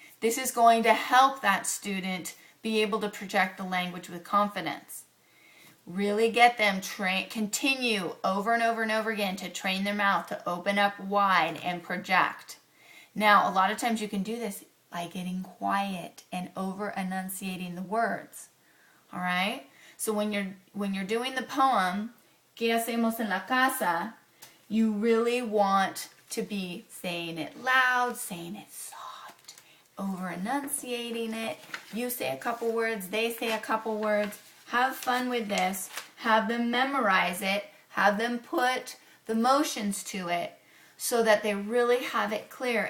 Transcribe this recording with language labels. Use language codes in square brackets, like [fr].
[en] This is going to help that student be able to project the language with confidence. Really get them continue over and over and over again to train their mouth to open up wide and project. Now, a lot of times you can do this by getting quiet and over enunciating the words. All right? So when you're doing the poem, [es] ¿Qué hacemos en la casa? [en] You really want to be saying it loud, saying it soft, over enunciating it. You say a couple words, they say a couple words. Have fun with this. Have them memorize it. Have them put the motions to it so that they really have it clear.